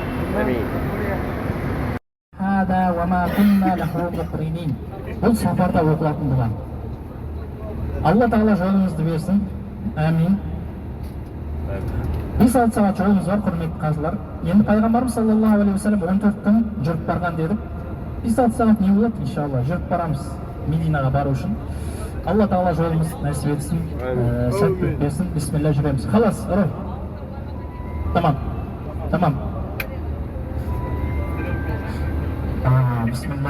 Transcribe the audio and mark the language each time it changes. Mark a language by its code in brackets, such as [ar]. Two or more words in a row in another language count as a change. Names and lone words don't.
[kk] Амин. Бұл сапарда оқылатын дұға. Алла тағала жолыңызды берсін. Амин. 5 сағат жолымыз бар, құрметті қажылар. Енді пайғамбарымыз [ar] صلى الله عليه وسلم [kk] 14 күн жүріп барған дедік. 5 сағат не болады, иншалла, жүріп барамыз Мединаға бару үшін. Алла тағала жолымыз нәсіп етсін, сәттілік берсін. Бисмилля, жүреміз. Халас, ұры. Тамам. Бисмилля.